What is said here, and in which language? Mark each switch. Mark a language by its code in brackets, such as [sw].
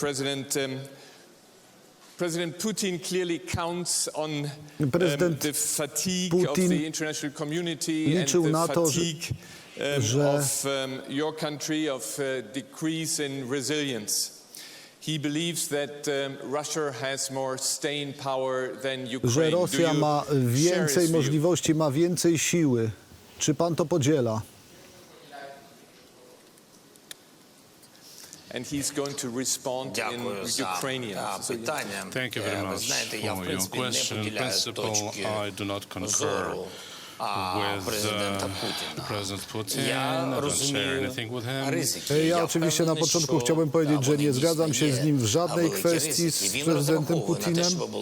[en] President, President Putin clearly counts on the fatigue of the international community and the fatigue of your country, of decrease in resilience. He believes that Russia has more staying power than Ukraine. [pl] Że Rosja ma więcej możliwości, ma więcej siły. Czy pan to podziela? [en] And he's going to respond in Ukrainian. Thank you very much for your question. In principle, I do not concur with President Putin. I don't share anything with him. [pl] Ja oczywiście na początku chciałbym powiedzieć, że nie zgadzam się z nim w żadnej kwestii z prezydentem Putinem.